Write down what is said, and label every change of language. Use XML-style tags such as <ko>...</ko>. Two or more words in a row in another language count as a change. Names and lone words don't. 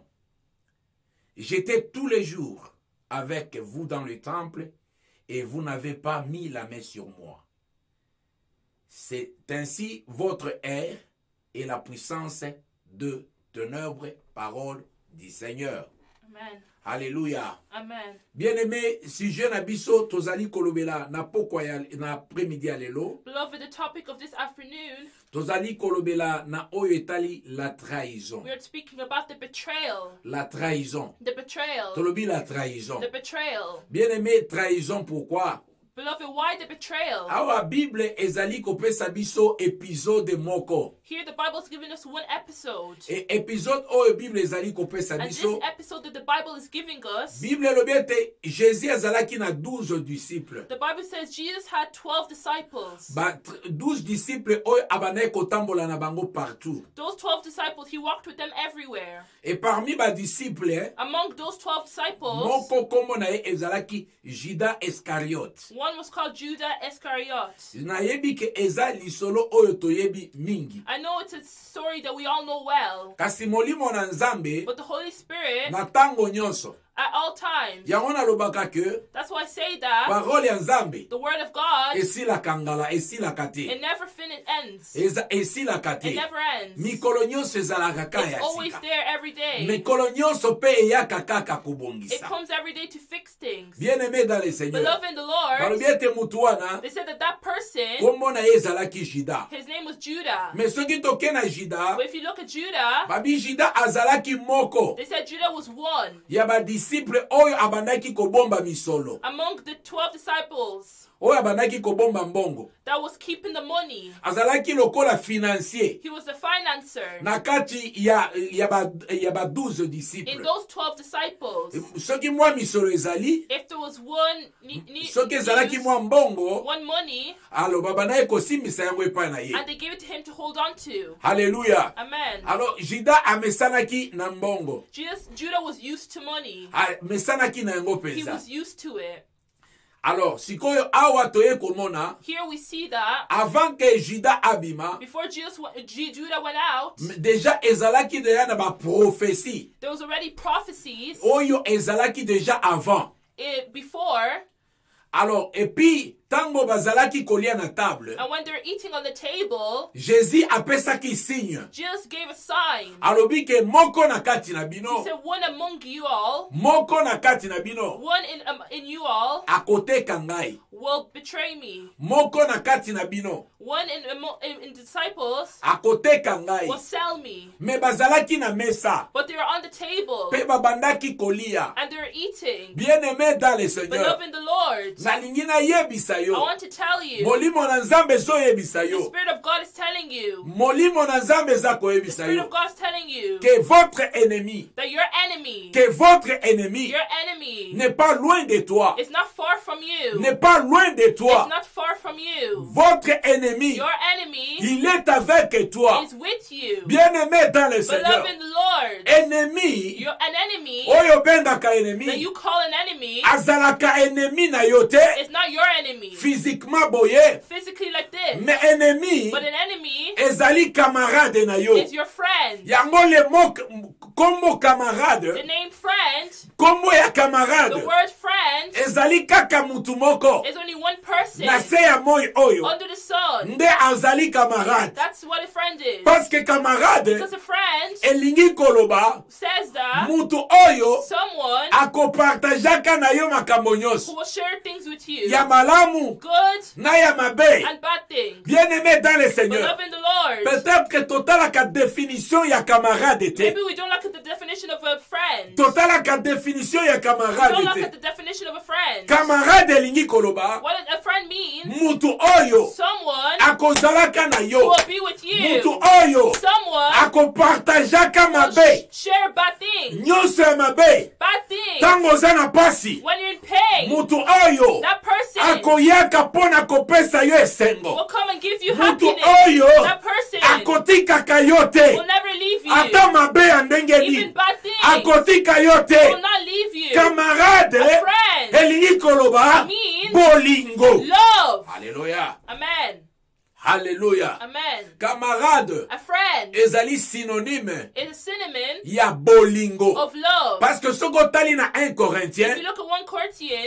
<fr>J'étais tous les jours avec vous dans le temple et vous n'avez pas mis la main sur moi. C'est ainsi votre air et la puissance de ténèbres, parole du Seigneur. Amen. Alléluia. Amen. Bien-aimé, si je</fr> <ln>n'abiso tozali kolobela na pokwa ya na après-midi alelo,</ln> <en>Beloved, the topic of this afternoon,</en> <ln>tozali kolobela na oyo etali la trahison.</ln> <en>we are speaking about the betrayal.</en> <fr>La trahison.</fr> <en>The betrayal.</en> <fr>Tolobi la trahison.</fr> <en>The betrayal.</en> <fr>Bien-aimé, trahison pourquoi?</fr> <en>Beloved, why the betrayal?</en> <ln>Awa Bible ezali kopesa biso épisode moko.</ln> <en>Here the Bible is giving us one episode.</en> <ln>Et épisode oyo Bible ezali kopesa</ln> <en>And this</en> <ln>biso.</ln> <en>episode that the Bible is giving us,</en> <ln>Bible elobi ete Jésus azalaki na 12 disciples.</ln> <en>the Bible says Jesus had 12 disciples.</en> <ln>Ba 12 disciples oyo abandaki kotambola na bango partout.</ln> <en>Those 12 disciples, he walked with them everywhere.</en> <fr>Et parmi ba disciples,</fr> <en>Among those 12 disciples,</en> <ln>moko kombo na ye ezalaki Judas Iscariote.</ln> <en>one was called Judah Iscariot.</en> <ln>Nayebi ke eza lisolo oyo toyebi mingi.</ln> <en>I know it's a story that we all know well,</en> <ln>Kasi molimo na Nzambe</ln> <en>but the Holy Spirit,</en> <ln>na tango nyonso.</ln> <en>at all times,</en> <ln>Yango nalobaka ke</ln> <en>that's why I say that</en> <ln>parole ya Nzambe</ln> <en>the Word of God,</en> <ln>esilaka ngala esilaka te.</ln> <en>it never ends.</en> <ln>Esilaka te.</ln> <en>It never ends.</en> <ln>Mikolo nyonso ezalaka kaka</ln> <en>It's</en> <ln>ya</ln> <en>always</en> <ln>sika.</ln> <en>there every day.</en> <ln>Mikolo nyonso pe eyaka kaka</ln> <en>It</en> <ln>kobongisa.</ln> <en>comes every day to fix things.</en> <fr>Bien-aimé dans le Seigneur.</fr> <en>Beloved in the Lord,</en> <ln>Balobi ete mutu wana</ln> <en>they said that that person,</en> <ln>kombo na ye ezalaki Juda.</ln> <en>his name was Judah.</en> <ln>Mais soki toke na Juda,</ln> <en>But if you look at Judah,</en> <ln>babi Juda azalaki moko</ln> <en>they said Judah was one</en> <ln>ya badisiple oyo abandaki kobomba misolo,</ln> <en>among the 12 disciples</en> <ln>oyo abandaki kobomba mbongo.</ln> <en>that was keeping the money.</en> <ln>Azalaki lokola financier</ln> <en>He was the financer</en> <ln>na kati ya ba 12</ln> <en>in</en> <ln>disciples.</ln> <en>those 12 disciples.</en> <ln>Soki mwa misolo ezali,</ln> <en>If there was one</en> <ln>soki ezalaki mwa mbongo,</ln> <en>one money,</en> <ln>alo babandaki kosimbisa yango epai na ye.</ln> <en>and they gave it to him to hold on to.</en> <fr>Alléluia. Amen.</fr> <ln>Alors Juda amesanaki na mbongo.</ln> <en>Judah was used to money.</en> <ln>Amesanaki na yango</ln> <en>He</en> <ln>penza.</ln> <en>was used to it.</en> <ln>Alors sikoyo awa toye komona</ln> <en>Here we see that</en> <fr>avant que</fr> <ln>Juda abima,</ln> <en>before Judah went out,</en> <ln>déjà ezalaki deja na ba prophétie</ln> <en>there was already prophecies</en> <ln>oyo ezalaki</ln> <fr>déjà avant.</fr> <en>before,</en> <fr>Alors et puis</fr> <ln>tango bazalaki kolia na table,</ln> <en>and when they were eating on the table,</en> <ln>Jésus apesaki signe.</ln> <en>Jesus gave a sign.</en> <ln>Alobi ke moko na kati na</ln> <en>He</en> <ln>bino,</ln> <en>said, one among you all,</en> <ln>moko na kati na bino</ln> <en>one in you all</en> <ln>akoteka ngai.</ln> <en>will betray me.</en> <ln>Moko na kati na bino</ln> <en>One in disciples</en> <ln>akoteka ngai.</ln> <en>will sell me.</en> <ln>Me bazalaki na mesa</ln> <en>But they were on the table</en> <ln>pe babandaki kolia.</ln> <en>and they were eating.</en> <fr>Bien-aimé dans le Seigneur,</fr> <en>Beloved in the Lord,</en> <ln>nalingi nayebisa</ln> <en>I</en> <ln>yo,</ln> <en>want to tell you,</en> <ln>molimo na Nzambe ezoyebisa</ln> <en>the</en> <ln>yo,</ln> <en>Spirit of God is telling you,</en> <ln>molimo na Nzambe eza</ln> <en>the</en> <ln>koyebisa</ln> <en>Spirit</en> <ln>yo</ln> <en>of God is telling you</en> <fr>que votre ennemi,</fr> <en>that your enemy</en> <fr>n'est pas loin de toi,</fr> <en>is not far from you.</en> <fr>n'est pas loin de</fr> <en>It's</en> <fr>toi.</fr> <en>not far from you.</en> <fr>Votre ennemi,</fr> <en>Your enemy</en> <fr>il est avec toi.</fr> <en>is with you.</en> <fr>Bien-aimé dans le Seigneur,</fr> <en>Beloved in the Lord,</en> <ln>ennemi</ln> <en>you're an enemy</en> <ln>oyo bendaka</ln> <en>that</en> <ln>ennemi</ln> <en>you call an enemy</en> <ln>azalaka ennemi na yo te</ln> <en>is not your enemy.</en> <ln>physiquement boye,</ln> <en>Physically like this.</en> <fr>mais ennemi</fr> <en>But an enemy</en> <ln>ezali camarade na yo.</ln> <en>is your friend.</en> <ln>Yango</ln> <fr>le mot</fr> <ln>kombo</ln> <en>The</en> <ln>camarade,</ln> <en>name friend,</en> <ln>kombo ya</ln> <en>the</en> <ln>camarade</ln> <en>word friend,</en> <ln>ezali kaka mutu moko</ln> <en>is only one person</en> <ln>na se ya moi oyo</ln> <en>under the sun.</en> <ln>nde azali camarade,</ln> <en>That's what a friend is.</en> <fr>parce que camarade</fr> <en>Because a friend</en> <ln>elingi koloba</ln> <en>says that</en> <ln>mutu oyo</ln> <en>someone</en> <ln>akopartajaka na yo makambo</ln> <en>who</en> <ln>nyonso</ln> <en>will share things with you,</en> <ln>ya malamu</ln> <en>good</en> <ln>na ya mabe.</ln> <en>and bad things.</en> <fr>Bien-aimé dans le Seigneur,</fr> <en>Beloved in the Lord,</en> <fr>peut-être que</fr> <ln>totalaka définition ya camarade te,</ln> <en>maybe we don't look at the definition of a friend.</en> <ln>totalaka définition ya</ln> <en>We don't</en> <ln>camarade</ln> <en>look</en> <ln>te.</ln> <en>at the definition of a friend.</en> <ln>Camarade elingi koloba</ln> <en>What does a friend mean?</en> <ln>mutu oyo</ln> <en>someone</en> <ln>akozalaka na</ln> <en>who</en> <ln>yo.</ln> <en>will be with you.</en> <ln>Mutu oyo</ln> <en>Someone</en> <ln>akopartajaka</ln> <en>will</en> <ln>mabe.</ln> <en>share bad things.</en> <ln>Nyonso ya mabe.</ln> <en>Bad things.</en> <ln>Tango oza na pasi.</ln> <en>When you're in pain,</en> <ln>Mutu oyo</ln> <en>that person</en> <ln>akoyaka mpona kopesa yo esengo.</ln> <en>will come and give you</en> <ln>Mutu</ln> <en>happiness.</en> <ln>oyo</ln> <en>That person</en> <ln>akotikaka yo te.</ln> <en>will never leave you.</en> <ln>Ata mabe ya ndenge</ln> <en>Even</en> <ln>nini</ln> <en>bad things</en> <ln>akotika yo</ln> <en>will</en> <ln>te.</ln> <en>not leave you.</en> <ln>Camarade</ln> <en>A friend</en> <ln>elingi koloba</ln> <en>means</en> <ln>bolingo.</ln> <en>love.</en> <fr>Alléluia. Amen. Alléluia. Amen.</fr> <ln>Camarade</ln> <en>A friend</en> <ln>ezali synonyme</ln> <en>is a synonym</en> <ln>ya bolingo.</ln> <en>of love.</en> <fr>Parce que</fr> <ln>soki otali na 1</ln> <en>If</en> <ln>Corinthiens</ln> <en>you look at 1 Corinthians,</en>